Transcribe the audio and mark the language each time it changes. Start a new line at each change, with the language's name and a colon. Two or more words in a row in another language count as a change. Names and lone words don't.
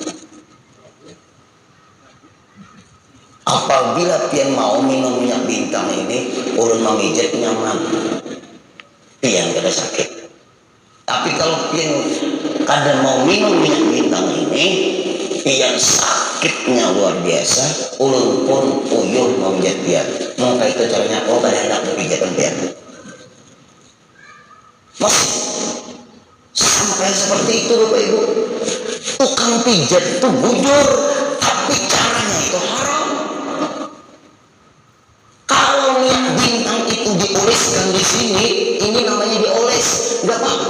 Banjar: Apabila pian mau minum minyak bintang ini, ulun memijat nyaman, pian kada sakit. Tapi kalau pian kada mau minum minyak bintang ini, pian sakitnya luar biasa. Ulun pun uyuh memijat pian. Maka itu caranya, oh kada hendak memijat pian. Mas, sampai seperti itu Bapak Ibu. Tukang pijat itu bujur, tapi caranya itu haram.
Indonesian: Kalau minyak bintang itu dioleskan di sini, ini namanya dioles, nggak apa-apa.